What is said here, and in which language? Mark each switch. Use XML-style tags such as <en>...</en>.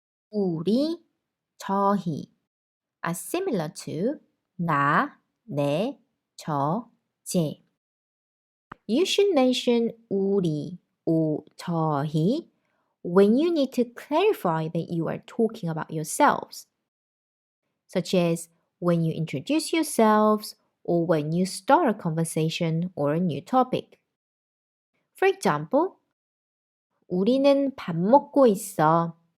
<en>우리, 저희 are similar to 나, 내, 저, 제. You should mention 우리 or 저희 when you need to clarify that you are talking about yourselves, such as when you introduce yourselves or when you start a conversation or a new topic. For example,</en> <ko>우리는 밥 먹고 있어.</ko>